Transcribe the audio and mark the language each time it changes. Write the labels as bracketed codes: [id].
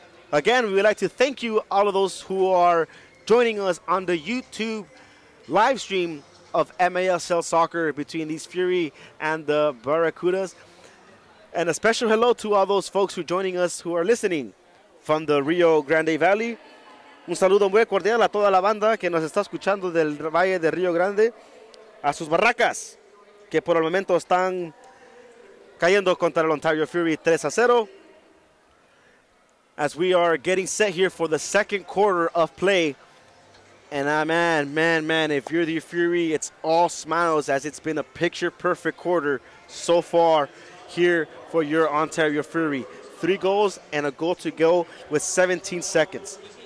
[en] Again, we would like to thank you, all of those who are joining us on the YouTube live stream of MASL Soccer between these Fury and the Barracudas. And a special hello to all those folks who are joining us who are listening from the Rio Grande Valley. [es] Un saludo muy cordial a toda la banda que nos está escuchando del Valle de Rio Grande. A sus barracas, que por el momento están cayendo contra el Ontario Fury 3-0. [en] As we are getting set here for the second quarter of play. And man, if you're the Fury, it's all smiles as it's been a picture-perfect quarter so far here for your Ontario Fury. 3 goals and a goal to go with 17 seconds.